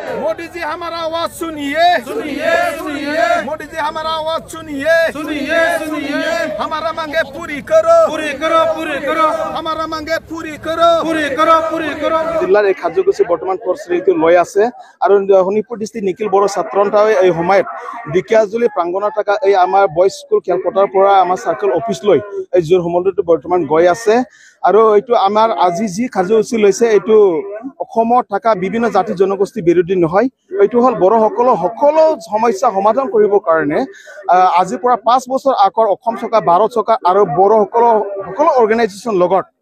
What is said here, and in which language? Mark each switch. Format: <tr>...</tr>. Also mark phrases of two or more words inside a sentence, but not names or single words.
<hi>मोदी जी हमारा आवाज सुनिए सुनिए सुनिए मोदी जी हमारा आवाज सुनिए सुनिए सुनिए हमारा मांगे पूरी करो पूरी करो पूरी करो हमारा मांगे पूरी करो पूरी करो पूरी करो</hi> <as>জিলাৰ এই কাৰ্যসূচী বৰ্তমান প্ৰস্তুতি লৈ আছে আৰু শোণিতপুৰ ডিষ্ট্ৰিক্ট নিখিল বড়ো ছাত্ৰসন্থাই এই সময়ত ঢেকিয়াজুলি প্ৰাংগণত থকা এই আমাৰ</as> <en>boys school</en> <as>খেলপথাৰৰ পৰা আমাৰ</as> <en>circle office</en> <as>লৈ এই জোৰ সমলটো বৰ্তমান গৈ আছে আৰু এইটো আমাৰ আজি যি কাৰ্যসূচী লৈছে এইটো অসমত থকা বিভিন্ন জাতি জনগোষ্ঠী বিৰোধী নহয় এইটো হল বড়োসকলৰ সকলো সমস্যা সমাধান কৰিবৰ কাৰণে আজিৰ পৰা 5 বছৰ আগৰ অসম চৰকাৰ ভাৰত চৰকাৰ আৰু বড়োসকলৰ সকলো অৰ্গেনাইজেশ্যন লগত</as>